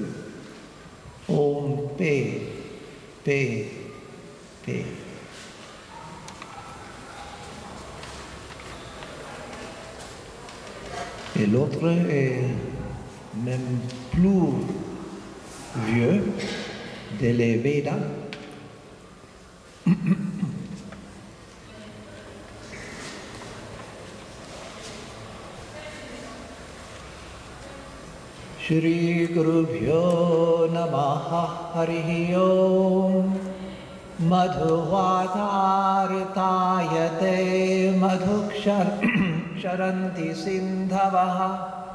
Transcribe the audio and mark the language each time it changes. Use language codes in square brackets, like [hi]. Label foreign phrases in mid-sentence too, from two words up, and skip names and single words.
[fr] Om, paix, paix, paix. Et l'autre est même plus vieux, de les Védas. [sa] Shri Gurubhyo Namaha Harihi Om Madhuvatartayate Madhuksharanti Sindhavaha